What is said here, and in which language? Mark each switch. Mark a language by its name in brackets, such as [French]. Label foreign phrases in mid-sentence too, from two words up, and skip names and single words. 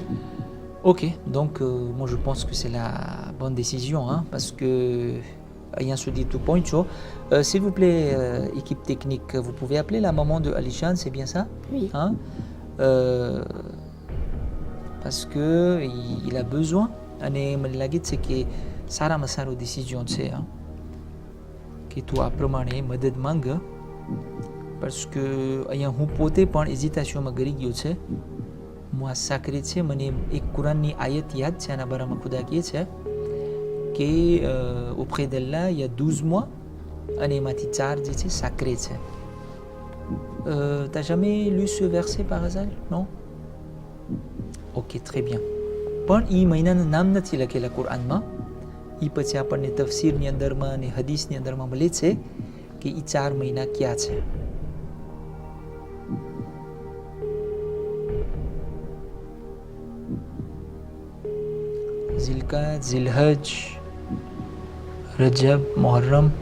[French] Ok, donc moi je pense que c'est la bonne décision, hein, parce que ayant se dit tout point, s'il vous plaît, équipe technique, vous pouvez appeler la maman de Alishan, c'est bien ça? Oui. Hein? Parce que il a besoin. [Gujarati] અને મને લાગે છે કે સારામાં સારો ડિસિઝન છે કે તું આ પ્રમાણે મદદ માંગ [French] parce que [Gujarati] અહીંયા હું પોતે પણ hésitation ગરી ગયો છે. [French] moi sacré [Gujarati] છે મને એક કુરાનની આયત યાદ છે આના બારામાં ખુદા કહે છે કે [French] auprès d'Allah il y a 12 mois [Gujarati] અને એમાંથી 4 જે છે sacré છે. [French] T'as jamais lu ce verset par hasard? Non? Ok, très bien. [Gujarati] પણ એ મહિનાનું નામ નથી લખેલા કુરાનમાં. એ પછી આપણને તફસીરની અંદરમાં અને હદીસની અંદરમાં મળે છે કે એ 4 મહિના ક્યાં છે. ઝિલકાદ, ઝિલહજ, રજબ, મુહર્રમ.